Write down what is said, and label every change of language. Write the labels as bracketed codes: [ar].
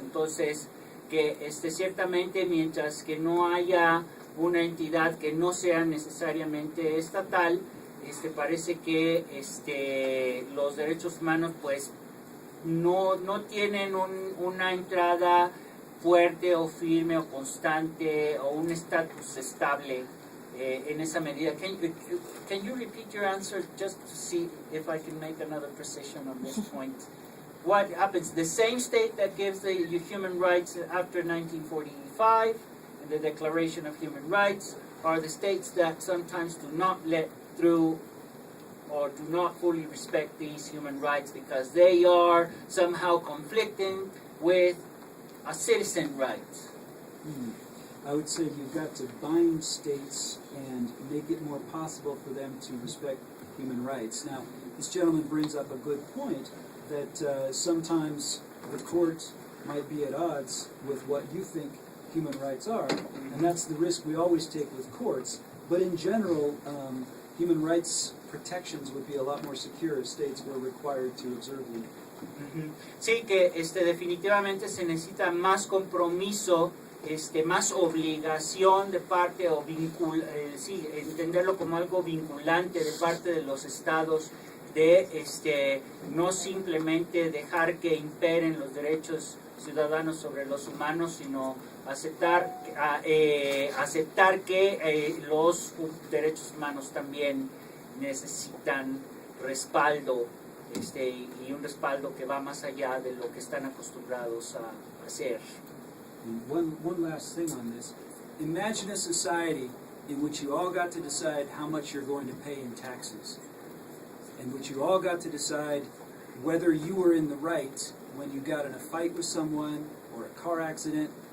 [es] Entonces, que ciertamente mientras que no haya una entidad que no sea necesariamente estatal, parece que los derechos humanos pues no tienen una entrada fuerte o firme o constante o un estatus estable en esa medida. [en] Can you repeat your answer just to see if I can make another precision on this point? What happens? The same state that gives the human rights after 1945 and the Declaration of Human Rights are the states that sometimes do not let through or do not fully respect these human rights because they are somehow conflicting with a citizen right. I would say you've got to bind states and make it more possible for them to respect human rights. Now, this gentleman brings up a good point that sometimes the court might be at odds with what you think human rights are, and that's the risk we always take with courts. But in general, human rights protections would be a lot more secure if states were required to observe them. [es] Sí, que definitivamente se necesita más compromiso, más obligación de parte o sí, entenderlo como algo vinculante de parte de los estados de no simplemente dejar que imperen los derechos ciudadanos sobre los humanos, sino aceptar que los derechos humanos también necesitan respaldo y un respaldo que va más allá de lo que están acostumbrados a hacer. [en] And one last thing on this. Imagine a society in which you all got to decide how much you're going to pay in taxes, in which you all got to decide whether you were in the right when you got in a fight with someone or a car accident.